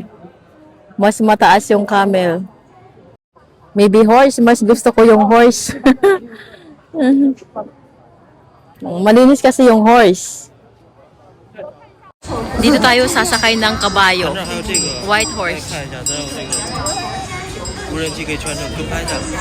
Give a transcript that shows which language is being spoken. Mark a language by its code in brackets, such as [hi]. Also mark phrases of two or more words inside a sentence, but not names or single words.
[tl] Mas mataas yung camel. [en] Maybe horse. [tl] Mas gusto ko yung horse. Malinis kasi yung horse. Dito tayo sasakay ng kabayo. [en] White horse. [zh] 看一下，咱有这个无人机可以全程跟拍的。